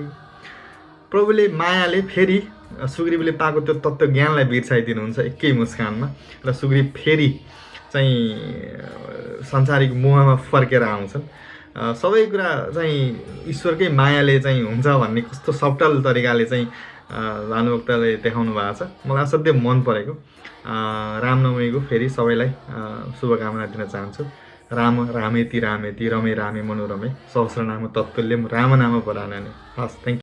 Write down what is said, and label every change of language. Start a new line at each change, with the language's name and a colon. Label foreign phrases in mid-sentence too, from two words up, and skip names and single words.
Nepali: प्रभुले मायाले फेरि सुग्रीवले पाएको त्यो तत्त्व ज्ञानलाई बिर्साइदिनुहुन्छ एकै मुस्कानमा र सुग्रीव फेरि चाहिँ संसारिक मोहमा फर्केर आउँछन्। सबै कुरा चाहिँ ईश्वरकै मायाले चाहिँ हुन्छ भन्ने कस्तो सब्टल तरिकाले चाहिँ भानुभक्तले देखाउनु भएको छ। मलाई असाध्यै मन परेको। रामनवमीको फेरि सबैलाई शुभकामना दिन चाहन्छु।
Sanskrit: राम रामेति रामेति रमे रामे मनोरमे सहस्रनाम तत्तुल्यम रामनाम वरानने।
English: हस्, thank you.